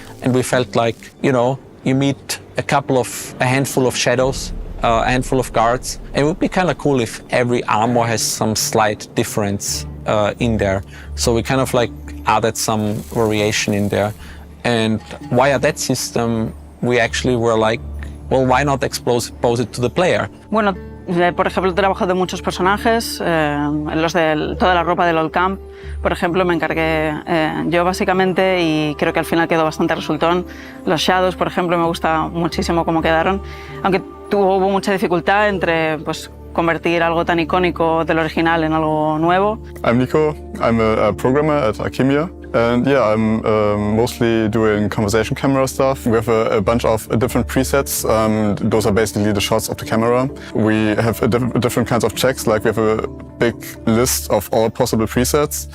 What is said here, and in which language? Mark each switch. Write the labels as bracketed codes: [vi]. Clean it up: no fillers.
[en] And we felt like, you know, you meet a handful of shadows, a handful of guards. It would be kind of cool if every armor has some slight difference in there. So we kind of like added some variation in there. And via that system, we actually were like, well, why not expose it to the player? [es] Bueno, por ejemplo, he trabajado en muchos personajes, en los de toda la ropa del Old Camp, por ejemplo, me encargué yo básicamente y creo que al final quedó bastante resultón. Los Shadows, por ejemplo, me gusta muchísimo cómo quedaron, aunque hubo mucha dificultad entre pues, convertir algo tan icónico del original en algo nuevo. [en] I'm Nico, I'm a programmer at Alchemia. And yeah, I'm mostly doing conversation camera stuff. We have a bunch of different presets. Those are basically the shots of the camera. We have different kinds of checks, like we have a big list of all possible presets.